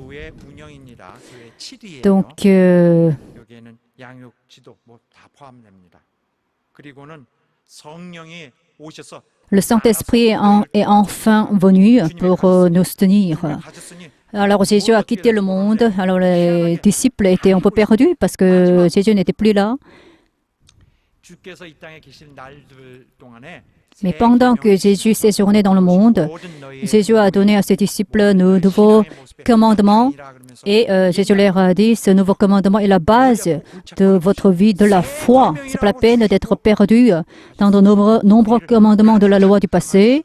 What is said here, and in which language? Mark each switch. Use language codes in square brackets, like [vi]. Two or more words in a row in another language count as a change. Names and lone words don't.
[fr] Donc, le Saint-Esprit est enfin venu pour nous soutenir. Alors Jésus a quitté le monde. Alors les disciples étaient un peu perdus parce que Jésus n'était plus là. [ko] 주께서 이 땅에 계신 날들 동안에 [fr] Mais pendant que Jésus séjournait dans le monde, Jésus a donné à ses disciples de nouveaux commandements et Jésus leur a dit, ce nouveau commandement est la base de votre vie, de la foi. C'est pas la peine d'être perdu dans de nombreux commandements de la loi du passé.